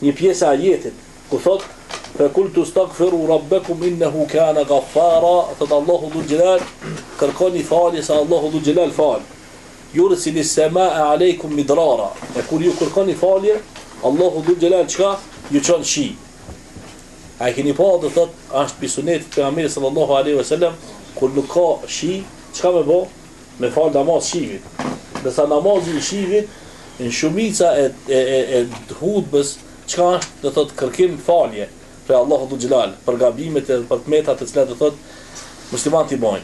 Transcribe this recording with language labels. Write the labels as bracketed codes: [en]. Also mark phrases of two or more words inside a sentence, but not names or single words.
[sq] një pjesë e ajetit ku thot [ar] فَقُلْتُ اسْتَغْفِرُوا رَبَّكُمْ إِنَّهُ كَانَ غَفَّارًا [sq] thot Allahu [ar] ذو الجلال, [sq] kërkoni falje se Allahu [ar] ذو الجلال [sq] fal. [ar] يُرْسِلِ السَّمَاءَ عَلَيْكُمْ مِدْرَارًا. [sq] E kur ju kërkoni falje, Allahu [ar] ذو الجلال [sq] çka ju çon shi. A keni pa do thot është pi sunetit të pejgamberit [ar] صلى الله عليه وسلم [sq] kur nuk ka shi, çka me bë? Me fal namaz shivit. Dërsa namazi i shivit në shumica e hutbës çka është do thot kërkim falje për Allahu [ar] ذو الجلال, [sq] për gabimet e për tmetat të cilat do thot muslimanët i bojnë.